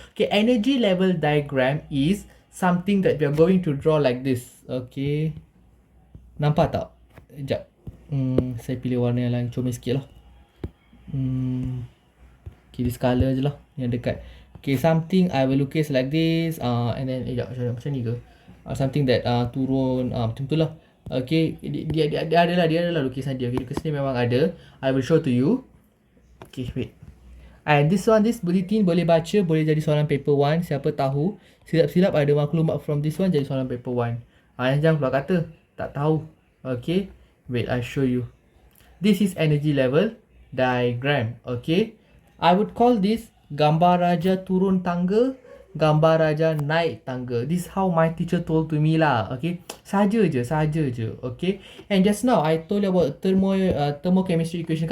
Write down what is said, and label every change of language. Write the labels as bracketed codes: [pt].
[en] Okay, energy level diagram is something that we are going to draw like this. [ms] Okay, nampak tak? Sekejap. Saya pilih warna yang lain comel sikit lah. Okay, [en] this colour [ms] je lah yang dekat. [en] Okay, something I will [ms] lukis [en] like this. And then [ms] macam ni ke? [en] Something that [ms] turun macam tu lah. Okay, dia adalah lukisan dia. [en] Okay, [ms] lukisan dia memang ada. [en] I will show to you. Okay, wait. And this bulletin [ms] boleh baca, boleh jadi soalan paper 1. Siapa tahu silap-silap ada maklumat [en] from this one [ms] jadi soalan paper 1. Jangan keluar kata tak tahu. [en] Okay, wait, I show you. This is energy level diagram. Okay, I would call this [ms] gambar raja turun tangga, gambar raja naik tangga. [en] This is how my teacher told to me lah. Okay, [ms] saja je. [en] Okay, and just now I told you about thermochemistry equation.